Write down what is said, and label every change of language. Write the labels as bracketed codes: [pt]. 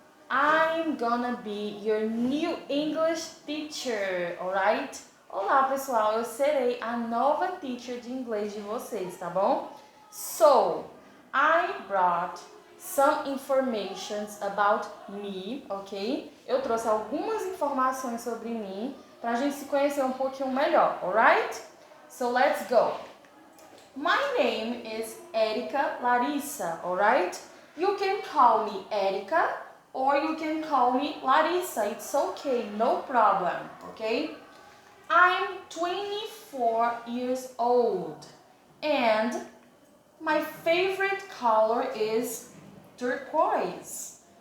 [en] I'm gonna be your new English teacher, alright? [pt] Olá pessoal, eu serei a nova teacher de inglês de vocês, tá bom? [en] So, I brought some informations about me, ok? [pt] Eu trouxe algumas informações sobre mim pra gente se conhecer um pouquinho melhor, alright? [en] So let's go! My name is Erika Larissa, alright? You can call me Erika or you can call me Larissa. It's okay, no problem, okay? I'm 24 years old and my favorite color is turquoise.